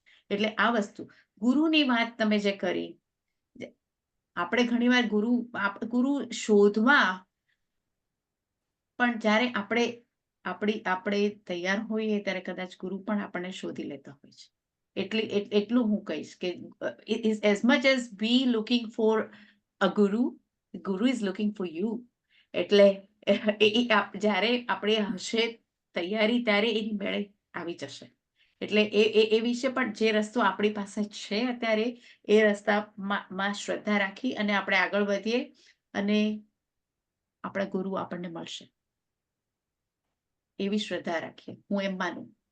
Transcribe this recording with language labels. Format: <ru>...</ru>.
<gu>એટલે આ વસ્તુ, ગુરુની વાત તમે જે કરી, આપણે ઘણીવાર ગુરુ શોધવા, પણ જ્યારે આપણે તૈયાર હોઈએ ત્યારે કદાચ ગુરુ પણ આપણને શોધી લેતા હોય છે. એટલું હું કહીશ કે</gu> <en>as much as we looking for a guru is looking for you.</en> <gu>એટલે જ્યારે આપણે હશે તૈયારી ત્યારે એની મેળે આવી જશે. એટલે એ વિશે પણ જે રસ્તો આપણી પાસે છે અત્યારે, એ રસ્તામાં શ્રદ્ધા રાખી અને આપણે આગળ વધીએ અને આપણા ગુરુ આપણને મળશે એવી શ્રદ્ધા રાખીએ, હું એમ માનું.</gu>